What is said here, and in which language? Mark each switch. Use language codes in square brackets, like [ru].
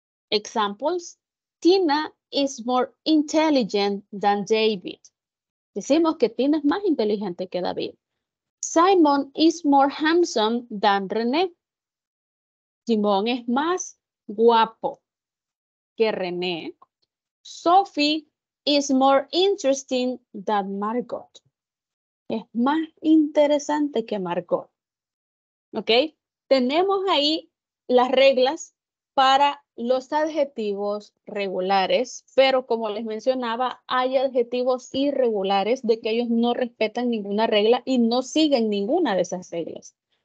[en] Examples, Tina is more intelligent than David. [es] Decimos que Tina es más inteligente que David. [en] Simon is more handsome than René. [es] Simón es más guapo que René. [en] Sophie is more interesting than Margot. [es] Es más interesante que Margot. ¿Ok? Tenemos ahí las reglas para los adjetivos regulares, pero como les mencionaba, hay adjetivos irregulares de que ellos no respetan ninguna regla y no siguen ninguna de esas reglas.